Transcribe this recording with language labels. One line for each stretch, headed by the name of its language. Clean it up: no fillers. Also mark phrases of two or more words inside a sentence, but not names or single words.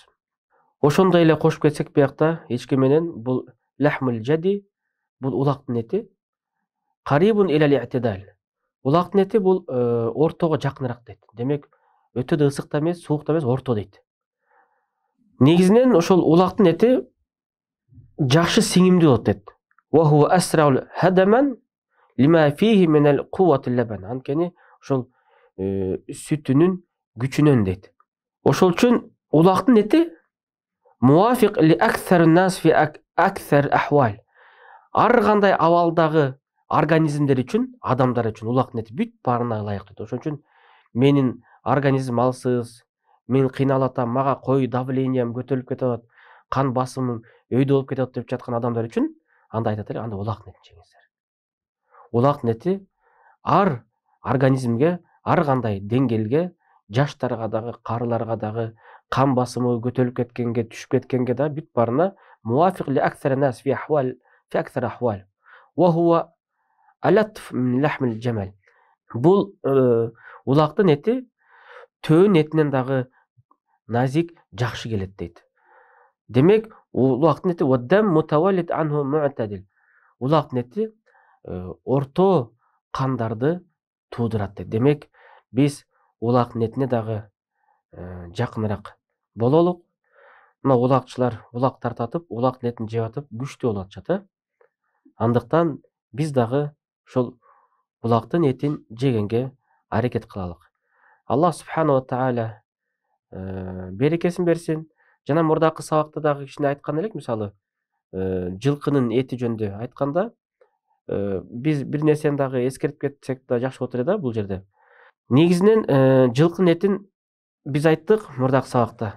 Kyrgyz: Ошондой эле кошуп кетсек биякта эчки менен бул
Arabic: لحم الجدي,
Kyrgyz: бул улактын эти,
Arabic: قريب إلى الاعتدال.
Kyrgyz: Улактын эти бул ортого жакыныраак дейт. Демек, өтө да ысык да эмес, суук да эмес, орто дейт. Негизинен ошол улактын эти жакшы сиңимдүү болот дейт.
Arabic: وهو أسرع هضما لما فيه من القوة اللبن.
Kyrgyz: Анткени ошол сүтүнүн күчүнөн дейт. Ошол үчүн улактын эти
Arabic: موافق لأكثر الناس في أكثر أحوال.
Kyrgyz: Ар кандай абалдагы организмдер үчүн, адамдар үчүн улактын эти бүт баарына ылайык дейт. Ошон үчүн менин организм алсыз, мен кыйналатам, мага кой давлением көтөрүлүп кетет, кан басымым өйдө болуп кетет деп жаткан адамдар үчүн анда айтат эле, анда улактын этин жеңиңиздер. Улактын эти ар организмге, ар кандай деңгээлге, жаштарга дагы, карыларга дагы, кан басымы көтөрүлүп кеткенге, түшүп кеткенге да бүт баарына
Arabic: موافق لأكثر الناس في أكثر أحوال. وهو ألطف من لحم الجمل.
Kyrgyz: Бул улактын эти төөн этинен дагы назик, жакшы келет дейт. Демек, улактын эти
Arabic: والدم المتولد عنه معتدل.
Kyrgyz: Улактын эти орто кандарды туудурат дейт. Демек, биз улактын этине дагы жакыныраак бололук. Мына улакчылар улак тартатып, улактын этин жеп атып күчтүү болуп атышат. Андыктан биз дагы ошол улактын этин жегенге аракет кылалык.
Arabic: الله سبحانه وتعالى
Kyrgyz: берекесин берсин. Жана мурдакы сабакта дагы кичине айткан элек, мисалы, жылкынын эти жөнүндө айтканда, биз бир нерсени дагы эскертип кетсек да жакшы болот эле да бул жерде. Негизинен жылкынын этин биз айттык мурдакы сабакта.